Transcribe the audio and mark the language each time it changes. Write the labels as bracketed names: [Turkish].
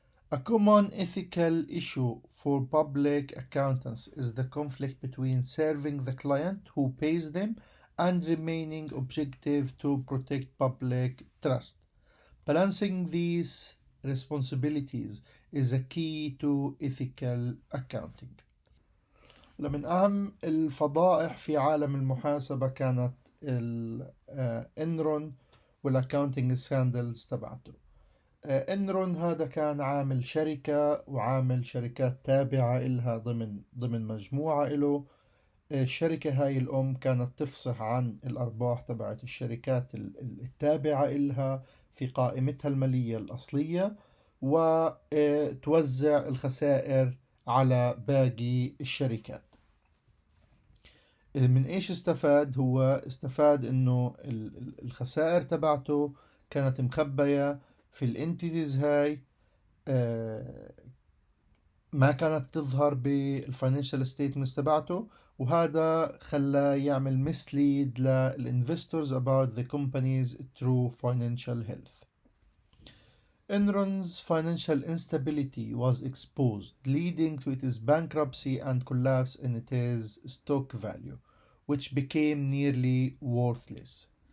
[English] A common ethical issue for public accountants is the conflict between serving the client who pays them and remaining objective to protect public trust. Balancing these responsibilities is a key to ethical accounting. [Arabic] من أهم الفضائح في عالم المحاسبة كانت الإنرون والأكاونتنج سكاندلز تبعته. إنرون هذا كان عامل شركة وعامل شركات تابعة إلها ضمن مجموعة إله. الشركة هاي الأم كانت تفصح عن الأرباح تبعت الشركات التابعة إلها في قائمتها المالية الأصلية، وتوزع الخسائر على باقي الشركات. من إيش استفاد؟ هو استفاد إنه الخسائر تبعته كانت مخبية في الانتيتيز هاي، ما كانت تظهر بالفاينانشال ستيتمنتس تبعته، وهذا خلاه يعمل mislead للinvestors [English] about the company's true financial health. Enron's financial instability was exposed, leading to its bankruptcy and collapse in its stock value, which became nearly worthless.